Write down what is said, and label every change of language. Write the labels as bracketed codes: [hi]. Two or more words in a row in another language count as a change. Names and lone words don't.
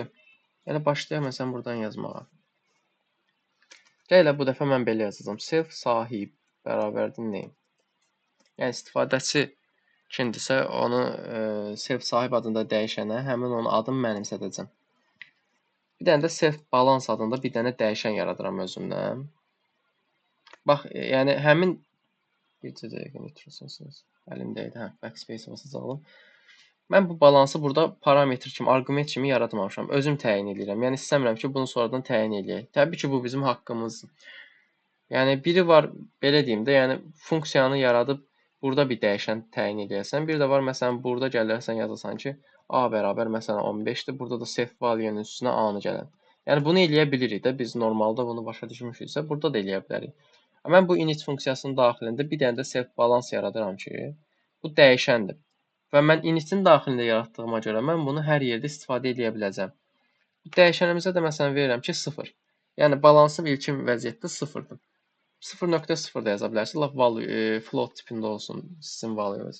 [az] Yəni başlayaq məsələn buradan yazmağa. Gələ bu dəfə mən belə yazacağam. Self sahib bərabərdir name. Yəni istifadəçi kimdirsə onu self sahib adında dəyişənə həmin onun adını mənimsədəcəm. Bir dənə də [en] self balance [az] adında bir dənə dəyişən yaradıram özümdən. Bax, yəni həmin bir dəqiqə götürürsünüz. Əlimdəydi, hə, backspace basacağam. Mən bu balansı burada parametr kimi, arqument kimi yaratmamışam. Özüm təyin edirəm. Yəni istəmirəm ki, bunu sonradan təyin eləyək. Təbii ki, bu bizim haqqımızdır. Yəni biri var, belə deyim də, yəni funksiyanı yaradıb burada bir dəyişən təyin edəsən. Bir də var, məsələn, burada gələrsən yazasan ki, A bərabər məsələn 15-dir. Burada da [en] self value-nun [az] üstünə A-nı gələn. Yəni bunu eləyə bilirik də. Biz normalda bunu başa düşmüşüksə, burada da eləyə bilərik. Mən bu init funksiyasının daxilində bir dənə də [en] self balance [az] yaradıram ki, bu dəyişəndir. Və mən initin daxilində yaratdığıma görə mən bunu hər yerdə istifadə edə biləcəm. Dəyişənimizə də məsələn verirəm ki, 0. Yəni balansım ilkin vəziyyətdə 0-dır. 0.0 da yaza bilərsiniz. Lap [en] value float [az] tipində olsun sizin value'niz.